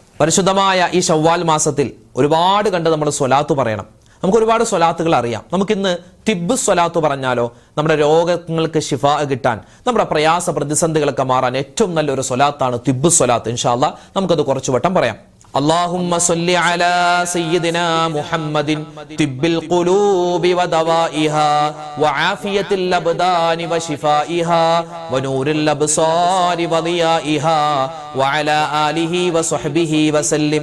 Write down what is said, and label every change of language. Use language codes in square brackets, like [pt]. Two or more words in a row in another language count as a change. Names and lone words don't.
[ml] പരിശുദ്ധമായ ഈ ശവ്വാൽ മാസത്തിൽ ഒരുപാട് കണ്ട് നമ്മൾ സ്വലാത്ത് പറയണം. നമുക്ക് ഒരുപാട് സ്വലാത്തുകൾ അറിയാം. നമുക്കിന്ന് തിബ്ബ് സ്വലാത്ത് പറഞ്ഞാലോ? നമ്മുടെ രോഗങ്ങൾക്ക് ശിഫാ കിട്ടാൻ, നമ്മുടെ പ്രയാസ പ്രതിസന്ധികളൊക്കെ മാറാൻ ഏറ്റവും നല്ലൊരു സ്വലാത്താണ് തിബ്ബ് സ്വലാത്ത്. [ar] إن شاء الله [ml] നമുക്കത് കുറച്ചു വട്ടം പറയാം. [ar] اللهم صل على سيدنا محمد طب القلوب ودوائها وعافية الأبدان وشفائها ونور الأبصار وضيائها وعلى آله وصحبه وسلم.